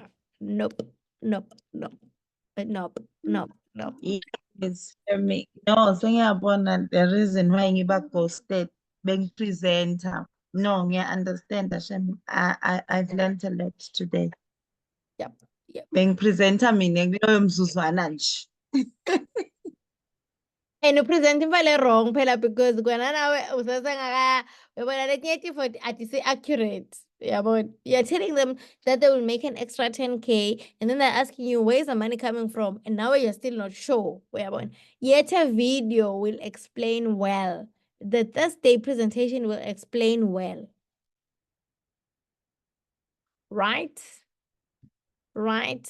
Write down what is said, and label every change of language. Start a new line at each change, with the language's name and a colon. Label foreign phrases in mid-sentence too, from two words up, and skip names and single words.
English: Nope, nope, nope, nope, nope, nope. Yes, me. No, sengiyabona the reason why ngiba ghosted being presenter. No, understand Hashem. I've learned a lot today. Yep, yep. Being presenter
Swati: mina kuloyo mzuzwana nje. And upresent imali wrong phela because kona nawe usasengaka uyabona letinye tifo atisi accurate.
English: Yabona, you're telling them that they will make an extra 10K and then they're asking you where's the money coming from and now you're still not sure. Uyabona, yet a video will explain well. The Thursday presentation will explain well. Right? Right.